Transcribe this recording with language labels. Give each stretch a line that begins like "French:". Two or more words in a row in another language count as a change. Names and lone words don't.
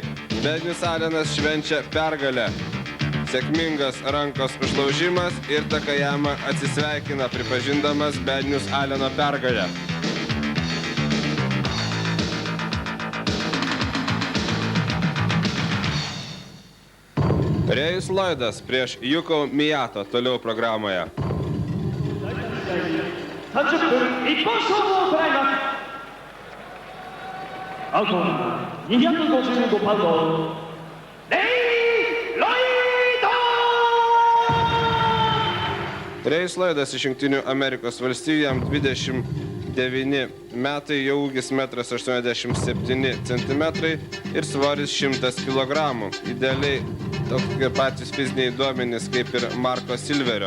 Lithuanian: Bednius Alenas švenčia pergalę. Sėkmingas rankos užlaužimas ir Takayama atsisveikina, pripažindamas Bednius Aleno pergalę. Rėjus Lloydas prieš Yuko Miyato toliau programoje.
Japanese: 30 分一本勝負を行います。アウト255パウンド、レイ・ロイド。
Lithuanian: Rėjus Lloydas iš Jungtinių Amerikos valstijų, jam 29 metai, jo ūgis 1,87 cm ir svoris 100 kg. Idealiai tokie patys fiziniai duomenys kaip ir Marko Silverio.